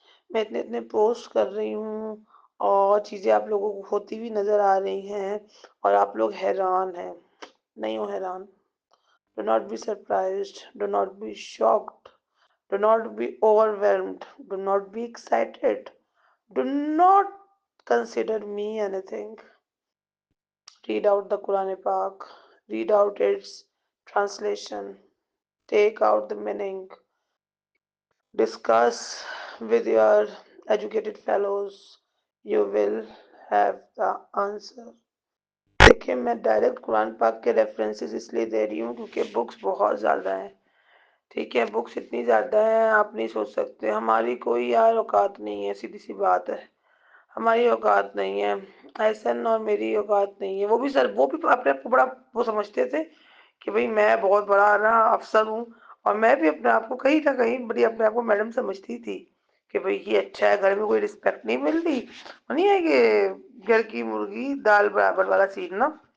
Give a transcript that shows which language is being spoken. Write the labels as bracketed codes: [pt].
[ur] میں اتنے پوسٹ کر رہی ہوں اور چیزیں آپ لوگوں کو ہوتی ہوئی نظر آ رہی ہیں، اور آپ لوگ حیران ہیں۔ نہیں ہو حیران، [en] do not be surprised, do not be shocked, do not be overwhelmed, do not be excited, do not consider me anything. Read out the Quran Pak, read out its translation, take out the meaning, discuss with your educated fellows, you will have the answer. [ur] دیکھیں، میں direct قرآن پاک کے references اس لیے دے رہی ہوں کیونکہ books بہت زیادہ ہیں، ٹھیک ہے، بکس اتنی زیادہ ہیں آپ نہیں سوچ سکتے، ہماری کوئی یار اوقات نہیں ہے، سیدھی سی بات ہے، ہماری اوقات نہیں ہے، احسن اور میری اوقات نہیں ہے۔ وہ بھی سر، وہ بھی اپنے آپ کو بڑا وہ سمجھتے تھے کہ بھئی میں بہت بڑا نا افسر ہوں، اور میں بھی اپنے آپ کو کہیں نہ کہیں بڑی اپنے آپ کو میڈم سمجھتی تھی کہ بھئی یہ اچھا ہے، گھر میں کوئی رسپیکٹ نہیں ملتی، نہیں ہے کہ گھر کی مرغی دال برابر والا سین نا،